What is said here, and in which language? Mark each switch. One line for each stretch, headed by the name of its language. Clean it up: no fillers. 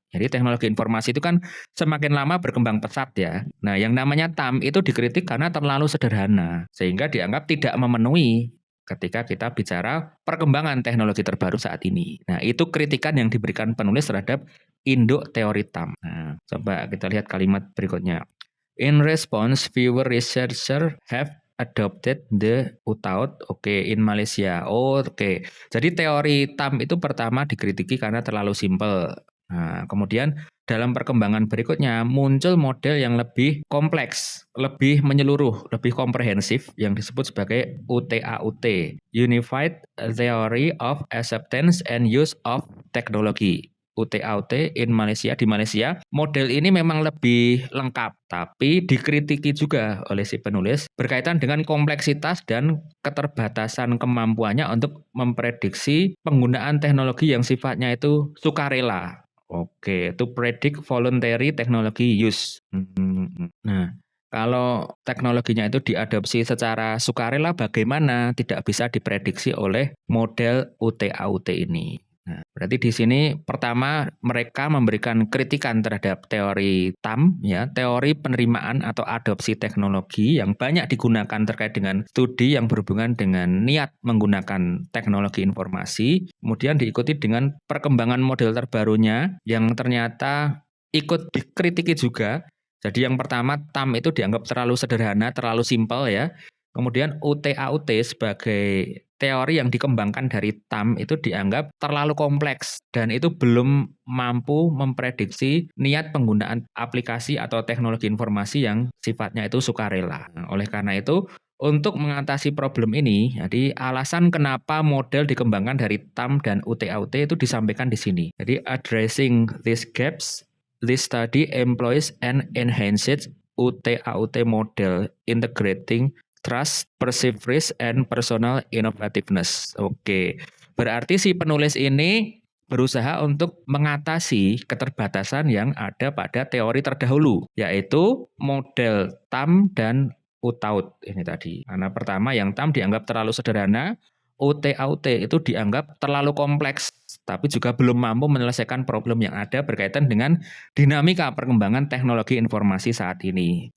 Indonesian: Jadi teknologi informasi itu kan semakin lama berkembang pesat ya. Nah, yang namanya TAM itu dikritik karena terlalu sederhana, sehingga dianggap tidak memenuhi ketika kita bicara perkembangan teknologi terbaru saat ini. Nah, itu kritikan yang diberikan penulis terhadap induk teori TAM. Nah, coba kita lihat kalimat berikutnya.
English: In response, fewer researchers have adopted the UTAUT, in Malaysia.
Indonesian: Oke. Jadi teori TAM itu pertama dikritiki karena terlalu simpel. Nah, kemudian dalam perkembangan berikutnya muncul model yang lebih kompleks, lebih menyeluruh, lebih komprehensif yang disebut sebagai UTAUT, Unified Theory of Acceptance and Use of Technology. UTAUT in Malaysia, di Malaysia, model ini memang lebih lengkap, tapi dikritiki juga oleh si penulis berkaitan dengan kompleksitas dan keterbatasan kemampuannya untuk memprediksi penggunaan teknologi yang sifatnya itu sukarela.
English: Oke, to predict voluntary technology use.
Indonesian: Nah, kalau teknologinya itu diadopsi secara sukarela, bagaimana tidak bisa diprediksi oleh model UTAUT ini. Nah, berarti di sini pertama mereka memberikan kritikan terhadap teori TAM, ya, teori penerimaan atau adopsi teknologi yang banyak digunakan terkait dengan studi yang berhubungan dengan niat menggunakan teknologi informasi, kemudian diikuti dengan perkembangan model terbarunya yang ternyata ikut dikritiki juga. Jadi yang pertama TAM itu dianggap terlalu sederhana, terlalu simpel ya. Kemudian UTAUT sebagai teori yang dikembangkan dari TAM itu dianggap terlalu kompleks dan itu belum mampu memprediksi niat penggunaan aplikasi atau teknologi informasi yang sifatnya itu sukarela. Nah, oleh karena itu, untuk mengatasi problem ini, jadi alasan kenapa model dikembangkan dari TAM dan UTAUT itu disampaikan di sini.
English: Jadi addressing these gaps, this study employs an enhanced UTAUT model integrating trust, perceived risk, and personal innovativeness.
Indonesian: Oke, berarti si penulis ini berusaha untuk mengatasi keterbatasan yang ada pada teori terdahulu, yaitu model TAM dan UTAUT ini tadi. Karena pertama yang TAM dianggap terlalu sederhana, UTAUT itu dianggap terlalu kompleks, tapi juga belum mampu menyelesaikan problem yang ada berkaitan dengan dinamika perkembangan teknologi informasi saat ini.